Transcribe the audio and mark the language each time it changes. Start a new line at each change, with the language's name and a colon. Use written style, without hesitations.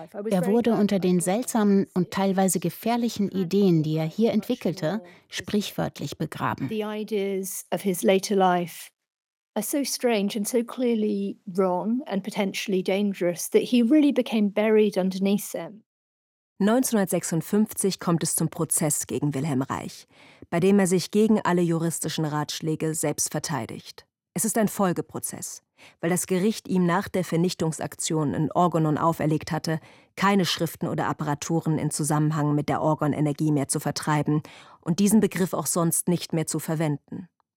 German: Er wurde unter den seltsamen und teilweise gefährlichen Ideen, die er hier entwickelte, sprichwörtlich begraben.
English: The ideas of his later life are so strange and so clearly wrong and potentially dangerous that he really became buried underneath them.
German: 1956 kommt es zum Prozess gegen Wilhelm Reich, bei dem er sich gegen alle juristischen Ratschläge selbst verteidigt. Es ist ein Folgeprozess, weil das Gericht ihm nach der Vernichtungsaktion in Orgonon auferlegt hatte, keine Schriften oder Apparaturen in Zusammenhang mit der Orgon-Energie mehr zu vertreiben und diesen Begriff auch sonst nicht mehr zu verwenden.